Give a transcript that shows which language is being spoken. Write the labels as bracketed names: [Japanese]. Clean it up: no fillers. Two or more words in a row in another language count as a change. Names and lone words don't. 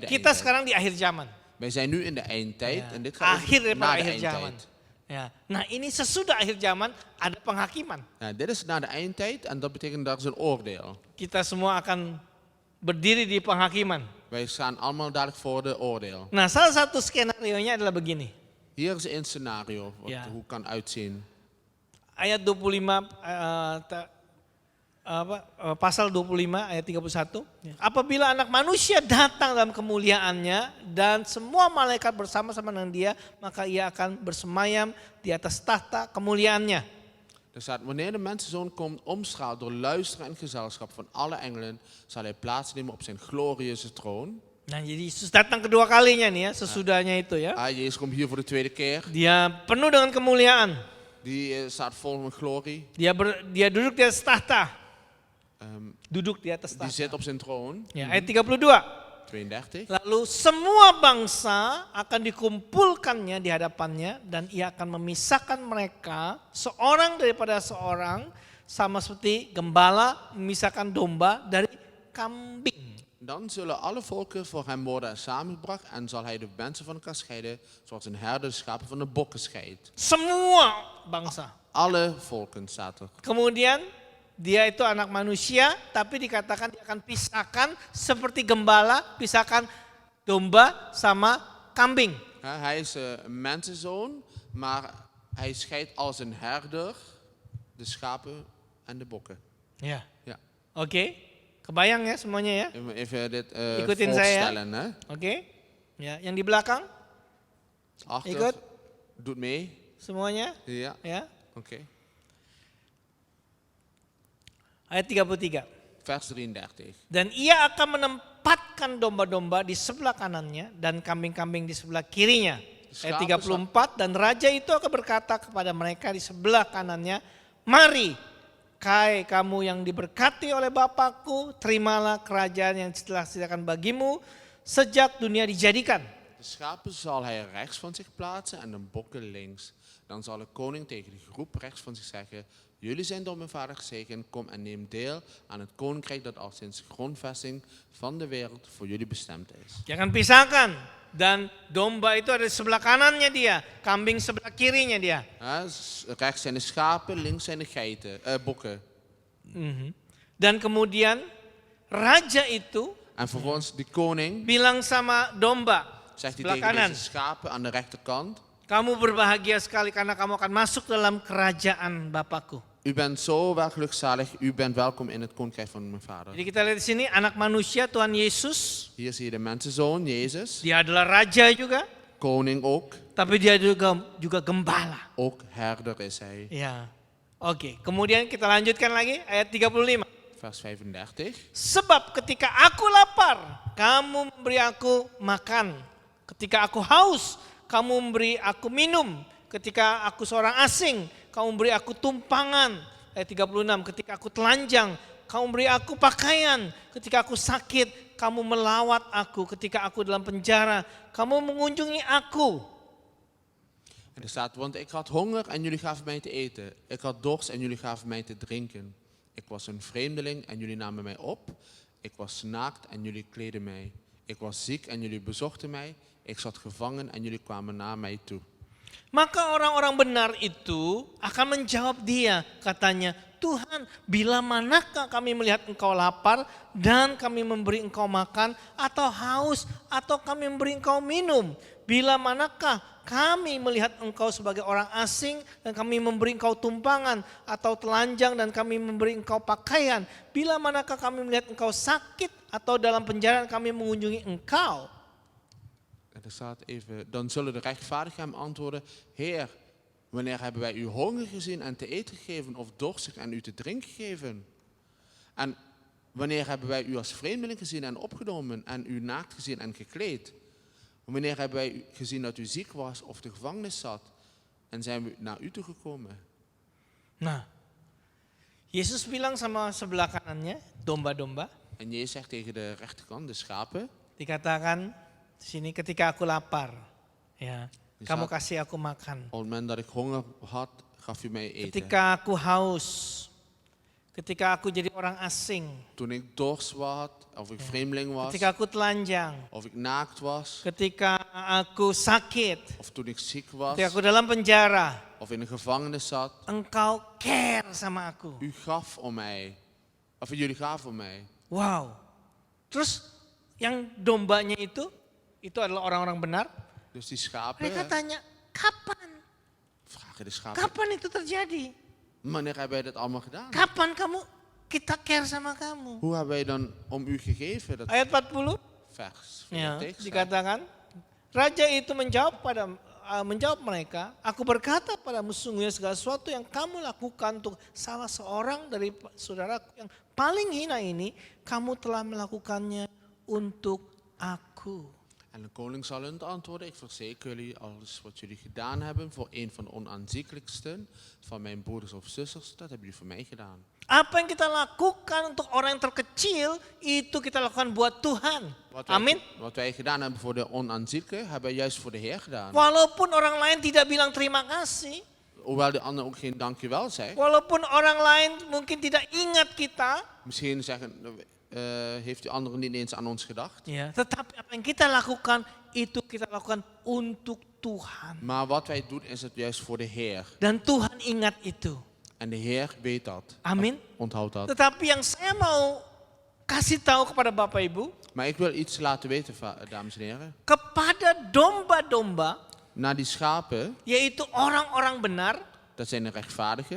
[Indonesian] Kita [Dutch] eindtijd. [Indonesian] sekarang di akhir zaman. [Dutch] Wij zijn nu in de eindtijd [Indonesian] Ya, [Dutch] en dit gaat [Indonesian] akhir [Dutch] over na [Indonesian] daripada [Dutch] de [Indonesian] akhir zaman. [Dutch] eindtijd. [Indonesian] Ya. Nah ini sesudah akhir zaman ada penghakiman. [Dutch] Ja, dit is na de eindtijd en dat betekent dat is een oordeel. [Indonesian] Kita semua akan berdiri di penghakiman. [Dutch] Wij staan allemaal dadelijk voor de oordeel. [Indonesian] Nah salah satu skenario-nya adalah begini. [Dutch] Hier is een scenario Ja. hoe het kan uitzien. [Indonesian] Ayat 25, pasal 25 ayat 31. Apabila anak manusia datang dalam kemuliaannya dan semua malaikat bersama-sama dengan dia, maka ia akan bersemayam di atas tahta kemuliaannya. [Dutch] Er staat, wanneer de mensenzoon komt omstraald door luisteren en gezelschap van alle engelen, zal hij plaatsnemen op zijn glorieuze troon. [Indonesian] Nah jadi Yesus datang kedua kalinya nih ya, sesudahnya itu ya. [Dutch] Jezus komt hier voor de tweede keer. [Indonesian] Dia penuh dengan kemuliaan. [Dutch] Die staat vol met glorie. [Indonesian] Dia duduk di atas tahta. Duduk di atas [Dutch] Die [Indonesian] tahta. [Dutch] zit op zijn troon. [Indonesian] Ya, ayat 32. 32. Lalu semua bangsa akan dikumpulkannya di hadapannya dan ia akan memisahkan mereka seorang daripada seorang sama seperti gembala memisahkan domba dari kambing. [Dutch] Dan zullen alle volken voor hem worden samengebracht en zal hij de mensen van elkaar scheiden, zoals een herder de schapen van de bokken scheidt. [Indonesian] Semua bangsa. [Dutch] Alle volken staat er. [Indonesian] Kemudian dia itu anak manusia tapi dikatakan dia akan pisahkan seperti gembala pisahkan domba sama kambing. [Dutch] Hij is een mensenzoon, maar hij scheidt als een herder de schapen en de bokken. [Indonesian] Ya. [Dutch] Ja. Oke. [Indonesian] Kebayang ya semuanya ya? [Dutch] Even dit [Indonesian] Ikutin saya. [Dutch] voorstellen. Hè? [Indonesian] Oke. Ya, yang di belakang [Dutch] Achter, [Indonesian] Ikut. [Dutch] doet mee. [Indonesian] semuanya [Dutch] Ja, [Indonesian] ya. [Dutch] oké. [Indonesian] Ayat 33. [Dutch] Vers 33. [Indonesian] Dan ia akan menempatkan domba-domba di sebelah kanannya dan kambing-kambing di sebelah kirinya. Ayat 34, dan raja itu akan berkata kepada mereka di sebelah kanannya, mari, hai kamu yang diberkati oleh Bapakku, terimalah kerajaan yang telah disediakan bagimu sejak dunia dijadikan. [Dutch] De schapen zal hij rechts van zich plaatsen en de bokken links. Dan zal de koning tegen de groep rechts van zich zeggen, jullie zijn door mijn vader gezegend, kom en neem deel aan het koninkrijk dat al sinds de grondvesting van de wereld voor jullie bestemd is. [Indonesian] Jangan pisahkan. Dan domba itu ada di sebelah kanannya dia, kambing sebelah kirinya dia. [Dutch] Rechts zijn de schapen, links zijn de bokken. [Indonesian] Dan kemudian raja itu [Dutch] En vervolgens de koning [Indonesian] bilang sama domba [Dutch] zegt hij [Indonesian] sebelah [Dutch] tegen [Indonesian] kanan, [Dutch] deze schapen aan de rechterkant, [Indonesian] kamu berbahagia sekali karena kamu akan masuk dalam kerajaan Bapakku. [Dutch] u bent zo wel gelukzalig, u bent welkom in het koninkrijk van mijn vader. [Indonesian] Jadi kita lihat di sini anak manusia Tuhan Yesus, [Dutch] Hier zie je de mensenzoon, Jezus, [Indonesian] dia adalah raja juga, [Dutch] koning ook, [Indonesian] tapi dia juga gembala. [Dutch] ook herder is hij. [Indonesian] Ya. Oke, kemudian kita lanjutkan lagi ayat 35. [Dutch] Vers 35. [Indonesian] Sebab ketika aku lapar, kamu memberi aku makan. Ketika aku haus, kamu memberi aku minum. Ketika aku seorang asing, kamu memberi aku tumpangan. Ayat 36, ketika aku telanjang, kamu memberi aku pakaian. Ketika aku sakit, kamu melawat aku. Ketika aku dalam penjara, kamu mengunjungi aku. [Dutch] En er staat, want ik had honger en jullie gaven mij te eten. Ik had dorst en jullie gaven mij te drinken. Ik was een vreemdeling en jullie namen mij op. Ik was naakt en jullie kleden mij. Ik was ziek en jullie bezochten mij. Ik zat gevangen en jullie kwamen naar mij toe. [Indonesian] Maka orang-orang benar itu akan menjawab dia, katanya, Tuhan, bila manakah kami melihat engkau lapar dan kami memberi engkau makan, atau haus atau kami memberi engkau minum? Bila manakah kami melihat engkau sebagai orang asing dan kami memberi engkau tumpangan, atau telanjang dan kami memberi engkau pakaian? Bila manakah kami melihat engkau sakit atau dalam penjara kami mengunjungi engkau? [Dutch] En er staat even, dan zullen de rechtvaardigen hem antwoorden, Heer, wanneer hebben wij u honger gezien en te eten gegeven of dorstig en u te drinken gegeven? En wanneer hebben wij u als vreemdeling gezien en opgenomen en u naakt gezien en gekleed? Wanneer hebben wij gezien dat u ziek was of de gevangenis zat en zijn we naar u toe gekomen. [Indonesian] Nah, Yesus bilang sama sebelah kanannya, domba-domba, [Dutch] En Jezus zegt tegen de rechterkant, de schapen, [Indonesian] dikatakan di sini ketika aku lapar, ya, Di kamu saat- kasih aku makan. [Dutch] op het moment dat ik honger had, gaf u mij eten. [Indonesian] Ketika aku haus, ketika aku jadi orang asing, [Dutch] Toen ik dorst was, of ik vreemdeling was, [Indonesian] ketika aku telanjang, [Dutch] of ik naakt was, [Indonesian] ketika aku sakit, [Dutch] of toen ik ziek was, [Indonesian] ketika aku dalam penjara, [Dutch] of in een gevangenis zat, [Indonesian] engkau care sama aku. [Dutch] u gaf om mij. Of jullie gaven om mij. Wow. [Indonesian] Terus yang dombanya itu adalah orang-orang benar. [Dutch] Dus die schapen, [Indonesian] Mereka tanya, kapan? [Dutch] vragen de schapen, [Indonesian] Kapan itu terjadi? [Dutch] wanneer hebben wij dat allemaal gedaan? [Indonesian] Kapan kita care sama kamu? [Dutch] Hoe hebben wij dan om u gegeven? Dat [Indonesian] Ayat 40, [Dutch] vers. [Indonesian] ya, [Dutch] Tekst, hè? [Indonesian] dikatakan, Raja itu menjawab mereka, aku berkata padamu sungguhnya segala sesuatu yang kamu lakukan untuk salah seorang dari saudaraku yang paling hina ini, kamu telah melakukannya untuk aku. [Dutch] En de koning zal hun antwoorden, ik verzeker jullie, alles wat jullie gedaan hebben voor een van de onaanzienlijksten van mijn broeders of zusters, dat hebben jullie voor mij gedaan. [Indonesian] Apa yang kita lakukan untuk orang yang terkecil, itu kita lakukan buat Tuhan. Amin. [Dutch] Wat wij gedaan hebben voor de onaanzienlijke, hebben wij juist voor de Heer gedaan. [Indonesian] Walaupun orang lain tidak bilang terima kasih, [Dutch] Hoewel de ander ook geen dankjewel zegt. [Indonesian] walaupun orang lain mungkin tidak ingat kita, [Dutch] Misschien zeggen, heeft die ander niet eens aan ons gedacht. [Indonesian] ya, tetapi apa yang kita lakukan, itu kita lakukan untuk Tuhan. [Dutch] Maar wat wij doen is het juist voor de Heer. [Indonesian] Dan Tuhan ingat itu. [Dutch] En de Heer weet dat. [Indonesian] Amin. [Dutch] Onthoud dat. [Indonesian] Tetapi yang saya mau kasih tahu kepada Bapak Ibu, [Dutch] Maar ik wil iets laten weten, dames en heren. [Indonesian] kepada domba-domba, [Dutch] Naar die schapen, [Indonesian] yaitu orang-orang benar, [Dutch] dat zijn de rechtvaardigen.